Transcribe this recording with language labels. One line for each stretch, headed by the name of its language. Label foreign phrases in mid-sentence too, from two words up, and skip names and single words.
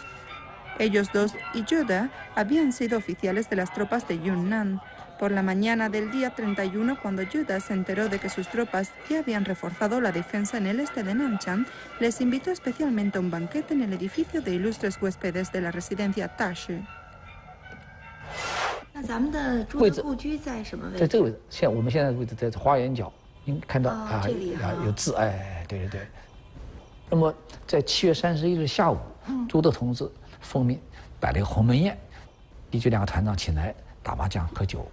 Spanish: Ellos dos y Zhu De habían sido oficiales de las tropas de Yunnan. Por la mañana del día 31, cuando Zhu De se enteró de que sus tropas ya habían reforzado la defensa en el este de Nanchang, les invitó especialmente a un banquete en el edificio de ilustres huéspedes de la residencia Tashi.
Chinese: 那咱们的朱德故居在什么位置？在这个位置，我们现在的位置在花园角，您看到这里有字，哎，对对对。那么在7月31日下午，朱德同志奉命摆了一个鸿门宴，依据2个团长请来打麻将喝酒。